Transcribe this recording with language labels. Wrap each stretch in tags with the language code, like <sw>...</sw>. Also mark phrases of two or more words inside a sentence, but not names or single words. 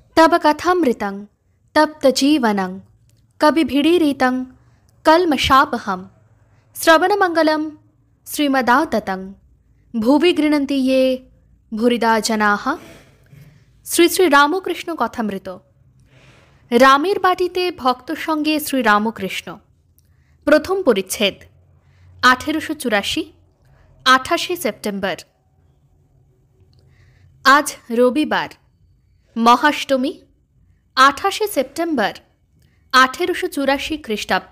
<sa>तब कथामृतं तप्तजीवनं कविभिडीरितं कल्मषापहं श्रवणमंगलं श्रीमदाततं भुवि गृह्णन्ति ये भूरिदा जनाः।</sa> <bn>শ্রী শ্রী রামকৃষ্ণ কথামৃত। রামের বাটিতে ভক্ত সঙ্গে শ্রী রামকৃষ্ণ। প্রথম পরিচ্ছেদ। 1884 28 সেপ্টেম্বর। আজ রবিবার, মহাষ্টমী, 28 সেপ্টেম্বর 1884 খ্রিস্টাব্দ।</bn>